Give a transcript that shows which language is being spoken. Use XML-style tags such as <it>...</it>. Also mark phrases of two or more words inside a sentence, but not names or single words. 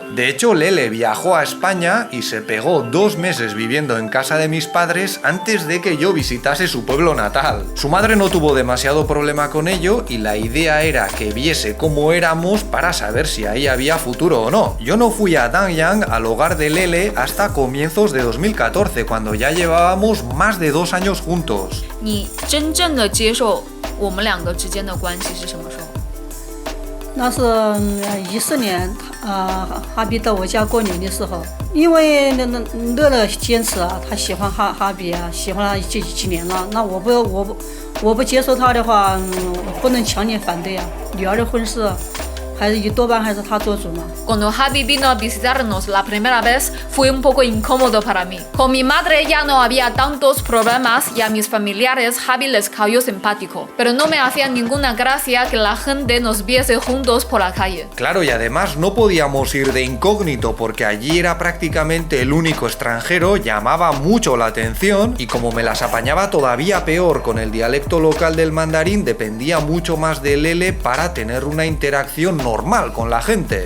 <es>De hecho, Lele viajó a España y se pegó 2 meses viviendo en casa de mis padres antes de que yo visitase su pueblo natal. Su madre no tuvo demasiado problema con ello y la idea era que viese cómo éramos para saber si ahí había futuro o no. Yo no fui a Danyang, al hogar de Lele, hasta comienzos de 2014, cuando ya llevábamos más de 2 años juntos.</es> <zh>你真正的接受我们两个之间的关系是什么时候？那是14年，哈比到我家过年的时候，因为乐乐坚持啊，他喜欢哈比啊，喜欢了几年了。那我不接受他的话，不能强烈反对啊。女儿的婚事，还是多半还是他做主嘛。</zh> <es>Cuando Javi vino a visitarnos la primera vez, fue un poco incómodo para mí. Con mi madre ya no había tantos problemas y a mis familiares Javi les cayó simpático. Pero no me hacía ninguna gracia que la gente nos viese juntos por la calle. Claro, y además no podíamos ir de incógnito porque allí era prácticamente el único extranjero, llamaba mucho la atención y como me las apañaba todavía peor con el dialecto local del mandarín, dependía mucho más de Lele para tener una interacción normal con la gente.</es>